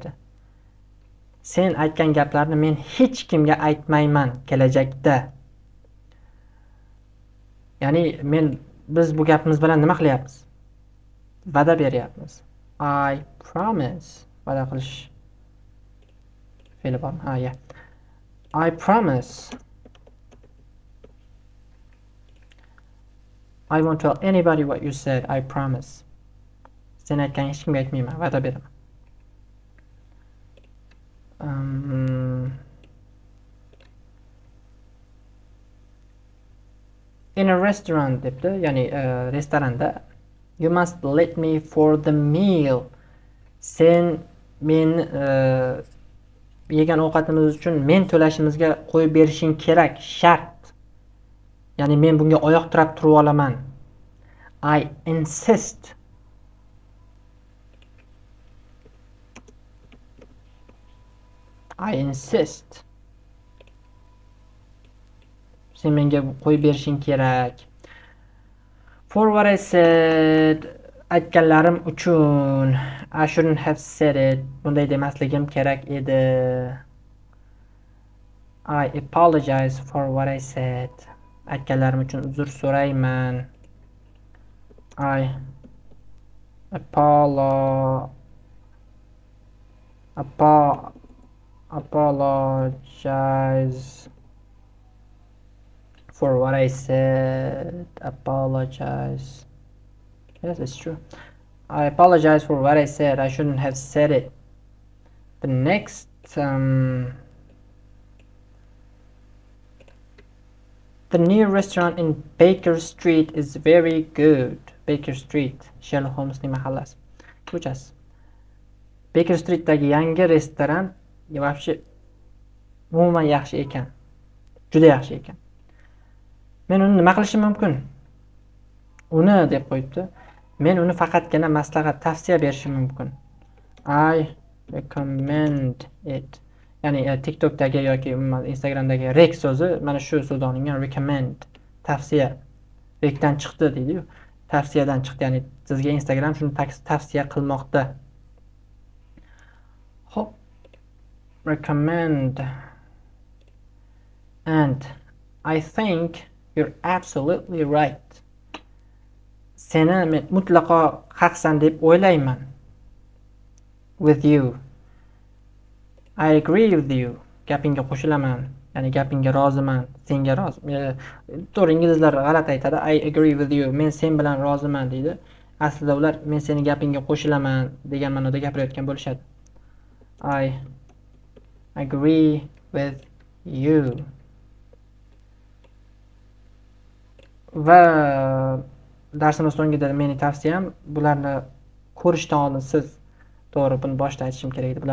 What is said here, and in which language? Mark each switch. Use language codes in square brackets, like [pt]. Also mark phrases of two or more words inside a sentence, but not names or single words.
[uz] Sen aytgan gaplarni men hech kimga aytmayman kelajakda. Ya'ni biz bu gapimiz bilan nima qilyapmiz? Va'da beryapmiz. [en] I promise. [uz] Va'da qilish fe'li bormi? Ha, ya. [en] I promise. I won't tell anybody what you said. I promise. [uz] Sen aytgan hech kimga aytmayman. Va'da beraman. [en] In a restaurant [uz] debdi, ya'ni restoranda. [en] You must let me for the meal. [uz] Sen men yegan ovqatimiz uchun men to'lashimizga qo'yib berishing kerak, shart. Ya'ni men bunga oyoq tirab turib olaman. [en] I insist. I insist. [uz] Sen menga qo'yib berishing kerak. [en] For what I said, [uz] aytganlarim uchun. [en] I shouldn't have said it. [uz] Bunday demasligim kerak edi. [en] I apologize for what I said. [uz] Aytganlarim uchun uzr so'rayman. [en] I apologize for what I said. Apologize. Yes, it's true. I apologize for what I said. I shouldn't have said it. The next, the new restaurant in Baker Street is very good. [uz] Baker Street, Sherlock Holmesning mahallasi. Ko'chasi. Baker Streetdagi yangi restoran вообще umuman yaxshi ekan. Juda yaxshi ekan. Men uni nima qilishim mumkin? Uni deb qo'yibdi. Men uni faqatgina maslahat, tavsiya berishim mumkin. [en] I recommend it. [uz] Ya'ni TikTokdagi yoki Instagramdagi rek so'zi mana shu so'zdan olingan, recommend, tavsiya. Rekdan chiqdi deydi-yu. Tavsiyadan chiqdi, ya'ni sizga Instagram shuni tavsiya qilmoqda. Hop. Recommend. [en] And I think you're absolutely right. [uz] Seni men mutlaqo haqsan deb o'ylayman. [en] With you. I agree with you. [uz] Gapingga qo'shilaman. Ya'ni gapingga roziman. Senga rozi. To'g'ri, inglizlar g'alati aytadi. [en] I agree with you. [uz] Men sen bilan roziman deydi. Aslida ular men seni gapingga qo'shilaman degan ma'noda gapirayotgan bo'lishadi. [en] I agree with you. [uz] Va darsimiz so'ngida meni tavsiyam bularni ko'rishdan oldin siz, to'g'ri, buni boshida aytishim kerak edi.